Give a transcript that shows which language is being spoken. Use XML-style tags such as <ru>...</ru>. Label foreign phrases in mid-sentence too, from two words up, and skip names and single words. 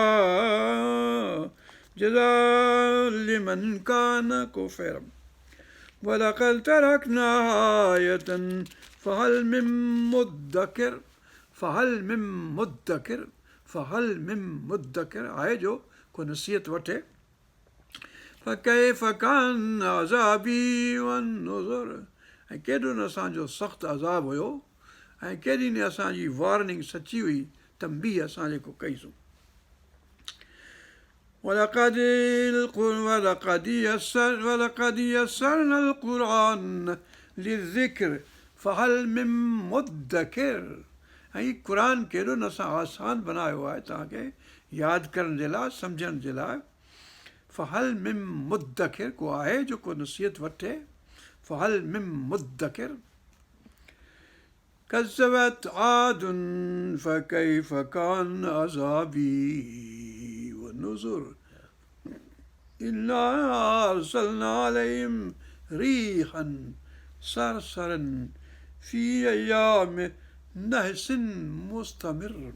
<ar>جزاء لمن كان كفر ولقد تركناها آية فهل من</ar> <sd>مدكر आहे जो को नसीहत वठे</sd> <ar>فكيف كان عذابي والنذر</ar> <sd>ऐं केॾो न असांजो सख़्तु अज़ाब हुयो ऐं केॾी न असांजी वार्निंग सची हुई तंबीह असां जेको कईसूं ولقد</sd> <ar>يسرنا القرآن للذكر فهل من مدكر</ar> <sd>ऐं क़ुर केॾो न असां आसान बनायो आहे तव्हांखे यादि करण जे लाइ सम्झण जे लाइ</sd> <ar>فهل من مدكر</ar> <sd>को आहे जेको नसीहत वठे</sd> <ar>فهل من مدكر كذبت عاد فكيف كان عذابي والنذر إنا أرسلنا عليهم ريحا صرصرا في أيام نحس مستمر</ar>